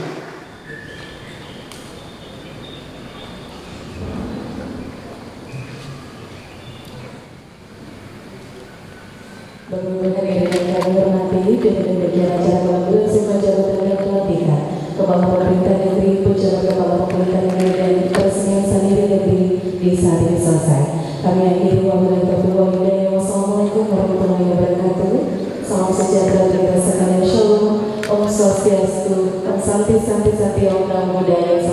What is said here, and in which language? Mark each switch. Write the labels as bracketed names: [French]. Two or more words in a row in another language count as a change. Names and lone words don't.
[Indonesian] Bagaimana yang kami hormati dengan berjalan acara berlangsung jabatan dan pelantikan Kepala Pemerintah Negeri, Pejabat Kepala Pemerintah Negeri dan Peresmian Sendiri Negeri di saat ini selesai. Kami akhiri [Arabic] وبالله التوفيق والهداية. والسلام عليكم ورحمة الله وبركاته. [Indonesian] Salam sejahtera kita sekalian. Shalom. [Balinese] Om Swastiastu. [Sanskrit] ॐ शान्तिः शान्तिः शान्तिः ॐ [Pali] Namo Buddhaya.